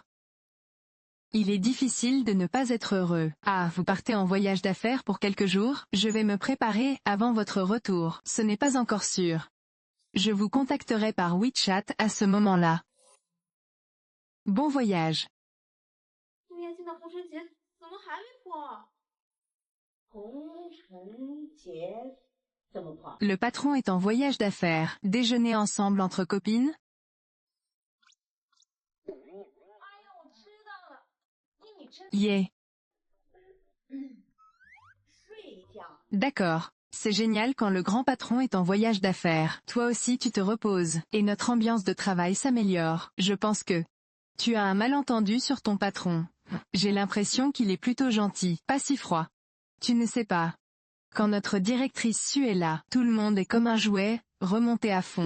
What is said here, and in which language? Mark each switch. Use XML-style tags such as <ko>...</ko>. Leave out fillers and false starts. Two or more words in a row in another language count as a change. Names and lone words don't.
<fr>Il est difficile de ne pas être heureux. Ah, vous partez en voyage d'affaires pour quelques jours? Je vais me préparer avant votre retour. Ce n'est pas encore sûr. Je vous contacterai par WeChat à ce moment-là. Bon voyage.</fr> <zh>今年现在红尘节怎么还没破？红尘节怎么破？</zh> <fr>Le patron est en voyage d'affaires. Déjeuner ensemble entre copines?</fr> <zh>哎呀，我知道了，你真 Yeah. 睡一觉。</zh> <fr>D'accord. C'est génial quand le grand patron est en voyage d'affaires. Toi aussi tu te reposes, et notre ambiance de travail s'améliore. Je pense que tu as un malentendu sur ton patron. J'ai l'impression qu'il est plutôt gentil, pas si froid. Tu ne sais pas. Quand notre directrice Sue est là, tout le monde est comme un jouet, remonté à fond.</fr>